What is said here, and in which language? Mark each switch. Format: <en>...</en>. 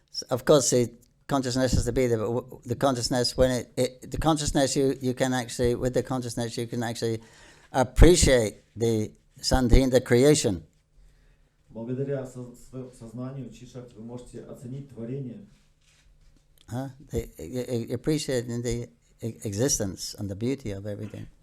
<en>Of course, the consciousness has to be there, but the consciousness, the consciousness you can actually, with the consciousness you can actually appreciate the sandhin, the creation.</en> <ru>Благодаря сознанию чишак вы можете оценить творение.</ru> <en>Appreciating the existence and the beauty of everything.</en>